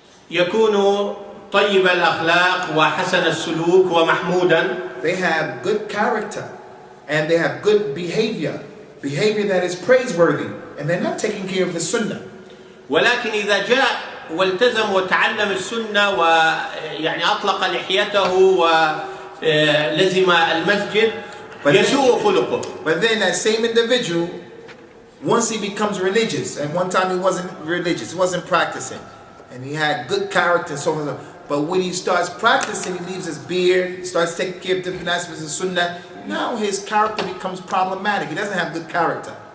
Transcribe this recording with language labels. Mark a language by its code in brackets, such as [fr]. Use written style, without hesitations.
[ar] يكون طيب الأخلاق وحسن السلوك ومحمودا. [en] They have good character and they have good behavior that is praiseworthy, and they're not taking care of the sunnah. [ar] ولكن إذا جاء والتزم وتعلم السنة ويعني أطلق لحيته ولزم المسجد يسوء خلقه. [en] But then that same individual, once he becomes religious, and one time he wasn't religious, he wasn't practicing, and he had good character and so on. But when he starts practicing, he leaves his beard, starts taking care of different aspects of sunnah. Now his character becomes problematic. He doesn't have good character.